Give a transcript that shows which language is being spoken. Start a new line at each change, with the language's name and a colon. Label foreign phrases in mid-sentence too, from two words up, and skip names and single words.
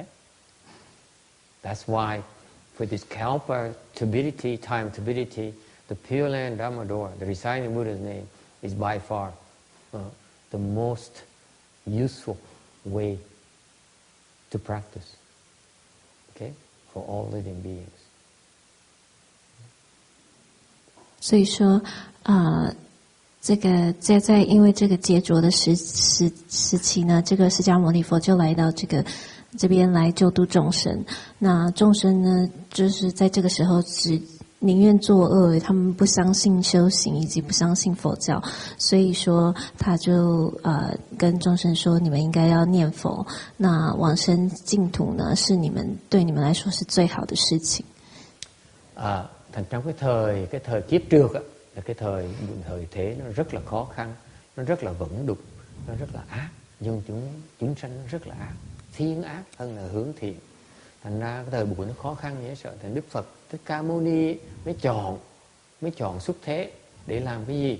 English: That's why for this kalpa turbidity, time turbidity, the Pure Land Dharma door, the reciting Buddha's name, is by far the most useful way to practice. Okay? For all living beings.
Chinese: 所以说这个在因为这个劫浊的时期呢，这个释迦牟尼佛就来到这边来救度众生。那众生呢，就是在这个时候只宁愿作恶，他们不相信修行以及不相信佛教，所以说他就跟众生说，你们应该要念佛，那往生净土呢是对你们来说是最好的事情。
Vietnamese: Thành trong cái thời kiếp trược là cái thời thế nó rất là khó khăn, nó rất là vẩn đục, nó rất là ác, dân chúng sanh nó rất là ác, thiên ác hơn là hướng thiện. Thành ra cái thời buổi nó khó khăn dễ sợ. Thành Đức Phật Thích Ca Mâu Ni mới chọn xuất thế để làm cái gì?